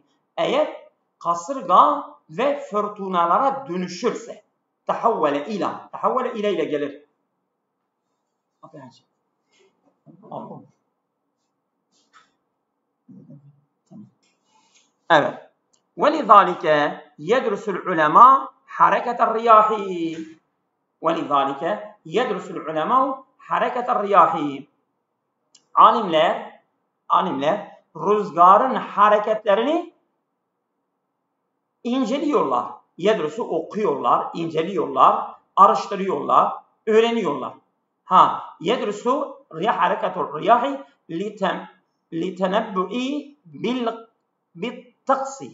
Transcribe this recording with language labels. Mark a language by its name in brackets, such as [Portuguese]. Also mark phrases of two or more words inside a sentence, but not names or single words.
[Turkish] Eğer kasırga ve fırtınalara dönüşürse. Tahavvele ile gelir. Evet. [Arabic] وَلِذَٰلِكَ يَدْرُسُ الْعُلَمَاءُ حَرَكَةَ الرِّيَاحِ وَلِذَٰلِكَ يَدْرُسُ الْعُلَمَاءُ حَرَكَةَ الرِّيَاحِ [Turkish] Alimler rüzgarın hareketlerini inceliyorlar. Yedrusu okuyorlar, inceliyorlar, araştırıyorlar, öğreniyorlar. [Arabic] يدرس حركة الرياح للتنبؤ بالطقس.